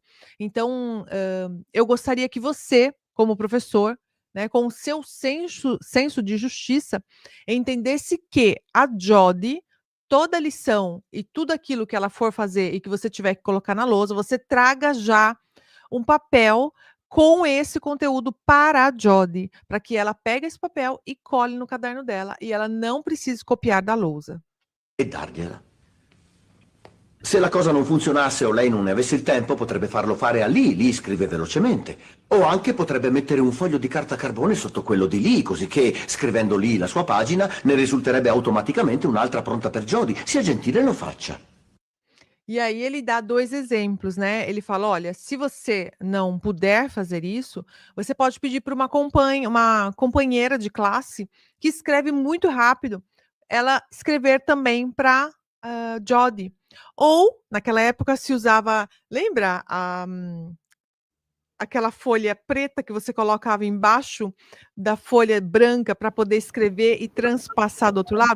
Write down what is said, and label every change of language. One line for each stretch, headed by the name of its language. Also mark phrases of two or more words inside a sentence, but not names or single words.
Portuguese: Então, eu gostaria que você, como professor, né, com o seu senso de justiça, entendesse que a Jodi, toda lição e tudo aquilo que ela for fazer e que você tiver que colocar na lousa, você traga já um papel com esse conteúdo para a Jodi, para que ela pegue esse papel e cole no caderno dela, e ela não precise copiar da lousa."
Italian: E dargliela. Se la cosa non funzionasse o lei non ne avesse il tempo, potrebbe farlo fare a Lee. Lee scrive velocemente. O anche potrebbe mettere un foglio di carta carbone sotto quello di Lee, così che, scrivendo Lee la sua pagina, ne risulterebbe automaticamente un'altra pronta per Jodi. Sia gentile e lo faccia.
Portuguese: E aí ele dá 2 exemplos, né, ele fala: "Olha, se você não puder fazer isso, você pode pedir para uma companheira de classe que escreve muito rápido, ela escrever também para Jodi." Ou, naquela época se usava, lembra aquela folha preta que você colocava embaixo da folha branca para poder escrever e transpassar do outro lado?